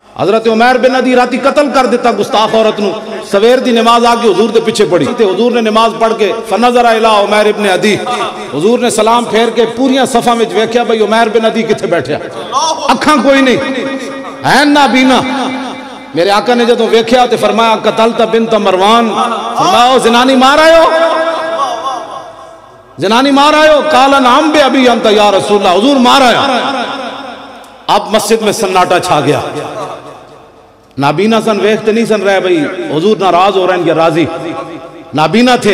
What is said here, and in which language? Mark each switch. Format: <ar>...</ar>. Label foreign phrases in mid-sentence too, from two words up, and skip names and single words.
<pa>حضرت عمیر بن عدی راتی قتل کر دیتا گستاخ عورت نو، سویر دی نماز آ کے حضور دے پیچھے پڑی تے حضور نے نماز پڑھ کے</pa> <ar>فنظر الی عمیر ابن عدی،</ar> <pa>حضور نے سلام پھیر کے پوریاں صفاں وچ ویکھیا بھئی عمیر بن عدی کتھے بیٹھیا، اکھاں کوئی نہیں ہے نابینا۔ میرے آقا نے جدوں ویکھیا تے فرمایا</pa> <ar>قتلت بنت مروان،</ar> <pa>فرمایا زنانی مار آئے ہو، زنانی مار آئے ہو؟</pa> <ar>قال نعم بے ابی انت یا رسول اللہ،</ar> <pa>حضور مار آیا۔</pa> <ur>اب مسجد میں سناٹا چھا گیا، نابینا سن ویکھتے نہیں سن رہے بھئی حضور ناراض ہو رہے ہیں یا راضی، نابینا تھے۔</ur>